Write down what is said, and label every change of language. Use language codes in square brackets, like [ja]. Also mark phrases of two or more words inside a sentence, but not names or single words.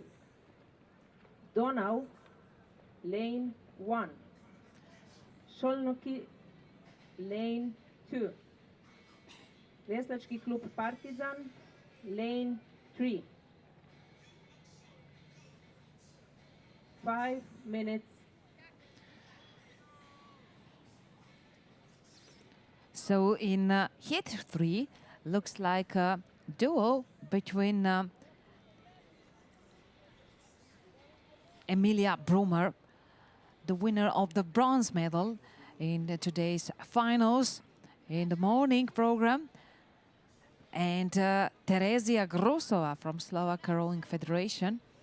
[en] Donau, lane 1. Šolnoki, lane 2. Veslački klub Partizan, lane 3. 5 minutes. So in heat 3, looks like a duel between Emilia Brumer, the winner of the bronze medal in today's finals in the morning program, and Terezija Grosova from Slovak Rowing Federation.